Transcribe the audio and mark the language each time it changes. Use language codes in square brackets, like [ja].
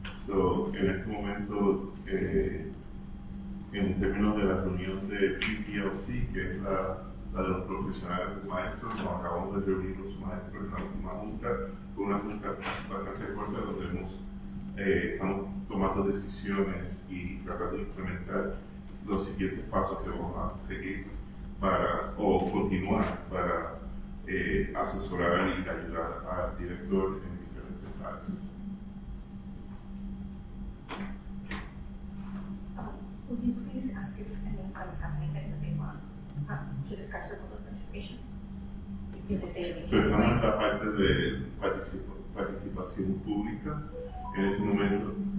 [es] So, en este momento, en términos de la reunión de FCCA, que es la de los profesionales maestros, nos acabamos de reunir los maestros en la última junta, con una junta bastante corta donde estamos tomando decisiones y tratando de implementar los siguientes pasos que vamos a seguir o continuar para asesorar y ayudar al director en diferentes áreas. [en] Would you please ask if anyone has anything that they want to discuss or public participation? [es] Estamos en la parte de participación pública en este momento.